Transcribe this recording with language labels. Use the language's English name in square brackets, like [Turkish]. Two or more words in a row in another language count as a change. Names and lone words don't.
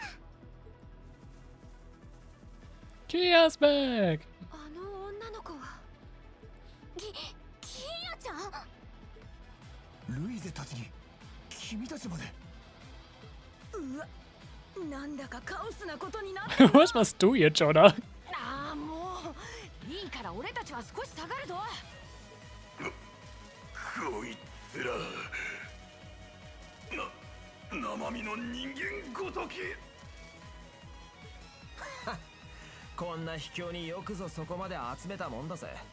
[English] Kia's back. [Japanese] あの女の子はキアちゃん。ルイゼたちに君たちまで。うわ、なんだかカオスなことになって。 [German] Was machst du jetzt, Jonah? [Japanese] ああ、もういいから俺たちは少し下がるぞ。こいつら生身の人間ごとき。こんな秘境によくぞそこまで集めたもんだぜ。